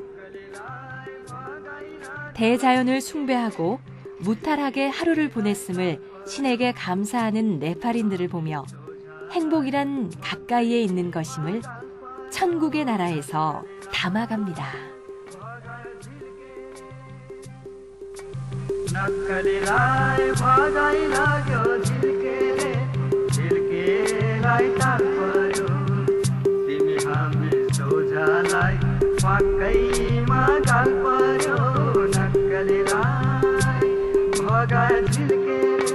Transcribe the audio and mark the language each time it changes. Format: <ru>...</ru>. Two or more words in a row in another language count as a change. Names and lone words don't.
<ko>대자연을 숭배하고 무탈하게 하루를 보냈음을 신에게 감사하는 네팔인들을 보며 행복이란 가까이에 있는 것임을 천국의 나라에서 담아갑니다.</ko> <ne>नक्कलीलाई भगाइ लाग्यो झिल्केलाई ताल पर्यो तिमी हामी सोझालाई पक्कैमा गाल पर्यो नक्कलीलाई भगाइ झिल्के</ne>